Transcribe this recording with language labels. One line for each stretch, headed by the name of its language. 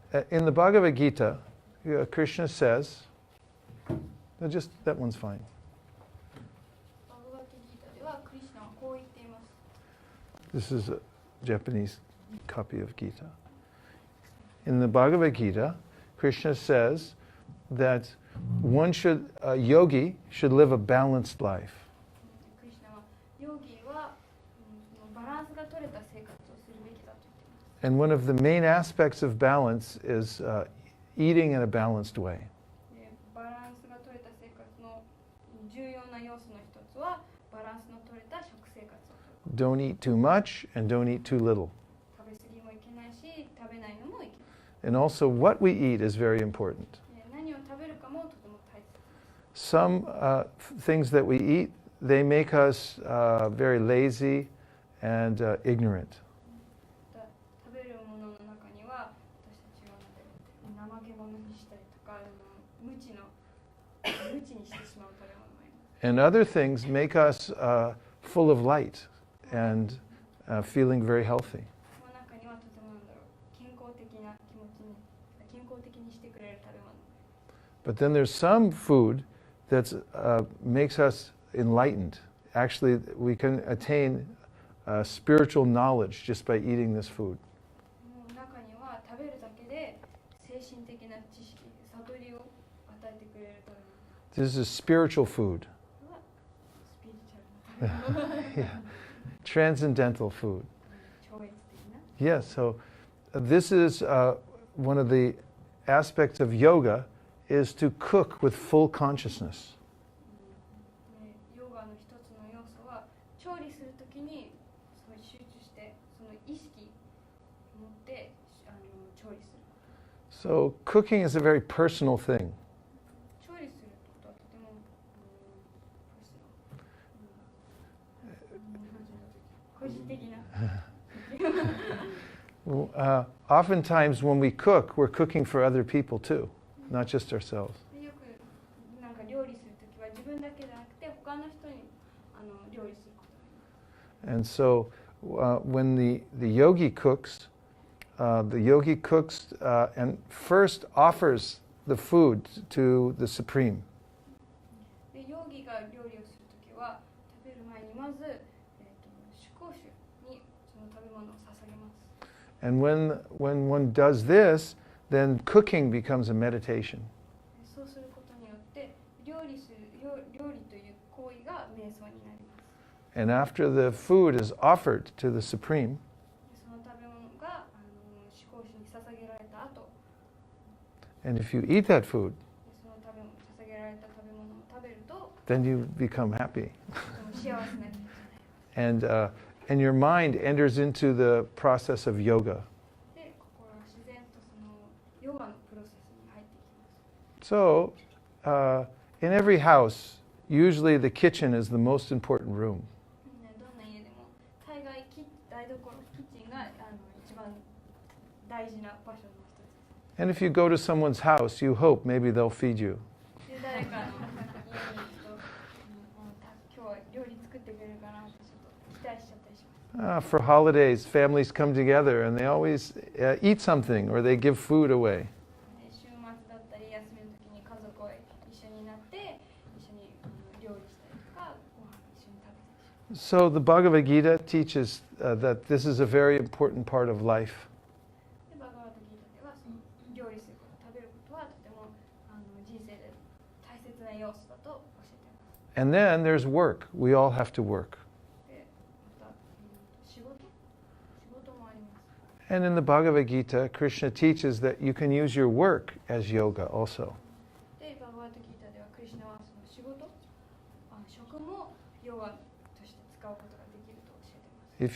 English: In the Bhagavad Gita, Krishna says, no, just that one's fine.
Japanese: バガバッドギータではクリシュナはこう言っています。
English: This is a Japanese copy of Gita. In the Bhagavad Gita, Krishna says that a yogi should live a balanced life.
Japanese: クリシュナはヨギはバランスが取れた生活をするべきだと言っています。
English: And one of the main aspects of balance is eating in a balanced way.
Japanese: でバランスが取れた生活の重要な要素の一つはバランスの取れた食生活をとる。
English: Don't eat too much and don't eat too little.
Japanese: 食べ過ぎもいけないし、食べないのもいけない。
English: And also, what we eat is very important.
Japanese: で何を食べるかもとても大切です。
English: Some things that we eat, they make us very lazy and ignorant.
Japanese: 食べるものの中には私たちを怠け者にしたりとか無知にしてしまう食べ物もあります。
English: And other things make us full of light and feeling very healthy.
Japanese: その中にはとても健康的な気持ちに健康的にしてくれる食べ物。
English: But then there's some food that makes us enlightened. Actually, we can attain spiritual knowledge just by eating this food.
Japanese: 中には食べるだけで精神的な知識、悟りを与えてくれる食べ物。
English: This is spiritual food.
Japanese: これはスピリチュアルな食べ物。
English: Yeah. Transcendental food.
Japanese: 超越的な。
English: Yes, so this is one of the aspects of yoga is to cook with full consciousness.
Japanese: ヨガの一つの要素は調理するときにその集中してその意識を持って調理する。
English: So cooking is a very personal thing.
Japanese: 調理することはとても個人的な。
English: Oftentimes when we cook, we're cooking for other people too, not just ourselves.
Japanese: よくなんか料理するときは自分だけじゃなくて他の人に料理することがあります。
English: And so when the yogi cooks and first offers the food to the Supreme.
Japanese: でヨギが料理をするときは食べる前にまず主公主にその食べ物を捧げます。
English: And when one does this, then cooking becomes a meditation.
Japanese: そうすることによって料理という行為が瞑想になります。
English: And after the food is offered to the Supreme,
Japanese: その食べ物が主公主に捧げられた後、
English: and if you eat that food,
Japanese: その捧げられた食べ物を食べると
English: then you become happy.
Japanese: とても幸せな気持ちになります。
English: And your mind enters into the process of yoga.
Japanese: で、心は自然とそのヨガのプロセスに入っていきます。
English: So, in every house, usually the kitchen is the most important room.
Japanese: どんな家でも大概台所キッチンが一番大事な場所の一つです。
English: And if you go to someone's house, you hope maybe they'll feed you.
Japanese: で誰かの家に行くと今日は料理作ってくれるかなってちょっと期待しちゃったりします。
English: For holidays, families come together and they always eat something or they give food away.
Japanese: 週末だったり休みの時に家族を一緒になって一緒に料理したりとかご飯一緒に食べたりします。
English: So the Bhagavad Gita teaches that this is a very important part of life.
Japanese: でバガバッドギータではその料理すること、食べることはとても人生で大切な要素だと教えています。
English: And then there's work. We all have to work.
Japanese: でまた、仕事もあります。
English: And in the Bhagavad Gita, Krishna teaches that you can use your work as yoga also.
Japanese: でバガバッドギータではクリシュナはその仕事、職もヨガとして使うことができると教えています。